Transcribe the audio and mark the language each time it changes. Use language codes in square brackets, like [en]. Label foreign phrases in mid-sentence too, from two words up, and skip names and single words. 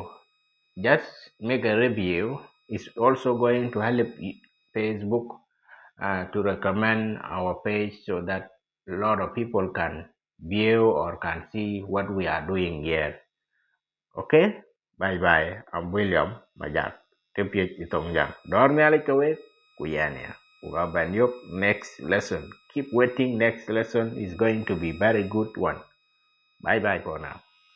[en] Just make a review. It's also going to help Facebook to recommend our page so that a lot of people can view or can see what we are doing here. Okay? Bye bye. I'm William Majak. [din] Kepiat itong jang. Dormi alik kawe kuyanya. Ugaban yuk [en] next lesson. Keep waiting. Next lesson is going to be very good one. Bye bye for now.